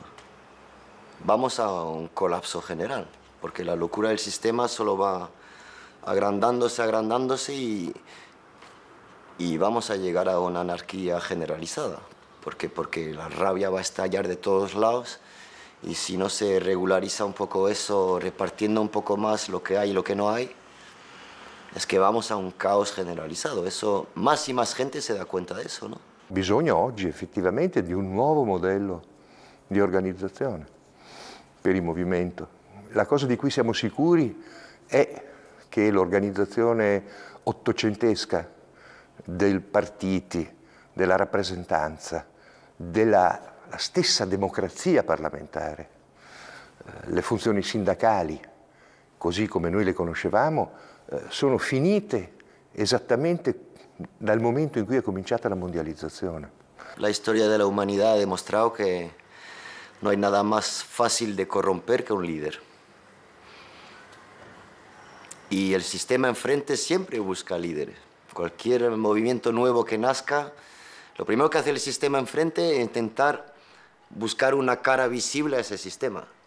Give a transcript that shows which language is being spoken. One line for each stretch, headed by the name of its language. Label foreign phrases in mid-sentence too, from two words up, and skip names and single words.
Spanish: Vamos a un colapso general, porque la locura del sistema solo va agrandándose, agrandándose y vamos a llegar a una anarquía generalizada. Porque la rabia va a estallar de todos lados y si no se regulariza un poco eso, repartiendo un poco más lo que hay y lo que no hay, es que vamos a un caos generalizzato. Eso, más y más gente
Italian: si dà conta di
Spanish: eso, no?
Italian: Bisogna oggi effettivamente di un nuovo modello di organizzazione per il movimento. La cosa di cui siamo sicuri è che l'organizzazione ottocentesca dei partiti, della rappresentanza, della stessa democrazia parlamentare, le funzioni sindacali, così come noi le conoscevamo, sono finite esattamente dal momento in cui è cominciata la mondializzazione.
Spanish: La historia de la humanidad ha demostrado que no hay nada más fácil de corromper que un líder. Y el sistema enfrente siempre busca líderes. Cualquier movimiento nuevo que nazca, lo primero que hace el sistema enfrente es intentar buscar una cara visible a ese sistema.